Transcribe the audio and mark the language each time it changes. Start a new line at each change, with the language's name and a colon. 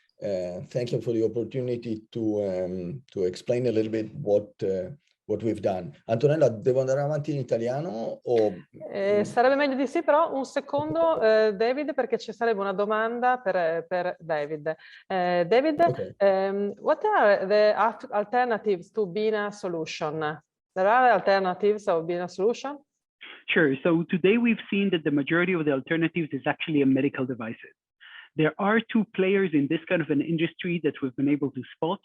English: Thank you for the opportunity to explain a little bit what we've done.
Italian: Antonella, devo andare avanti in italiano o... Sarebbe meglio di sì, però un secondo David, perché ci sarebbe una domanda per David.
English: David, okay. What are the alternatives to Binah solution? There are alternatives of Binah solution? Sure. So today we've seen that the majority of the alternatives is actually in medical devices. There are two players in this kind of an industry that we've been able to spot.